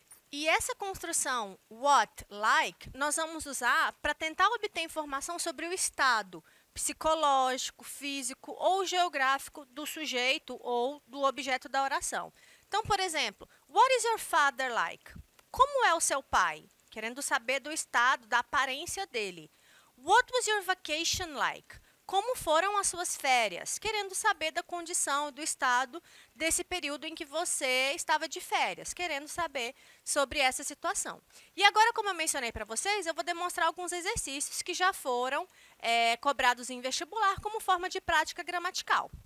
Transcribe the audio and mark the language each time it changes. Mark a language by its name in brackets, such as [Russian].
[Portuguese] E essa construção what, like, nós vamos usar para tentar obter informação sobre o estado psicológico, físico ou geográfico do sujeito ou do objeto da oração. Então, por exemplo, [English] what is your father like? [Portuguese] Como é o seu pai? Querendo saber do estado, da aparência dele. [English] What was your vacation like? [Portuguese] Como foram as suas férias? Querendo saber da condição, do estado desse período em que você estava de férias, querendo saber sobre essa situação. E agora, como eu mencionei para vocês, eu vou demonstrar alguns exercícios que já foram cobrados em vestibular como forma de prática gramatical.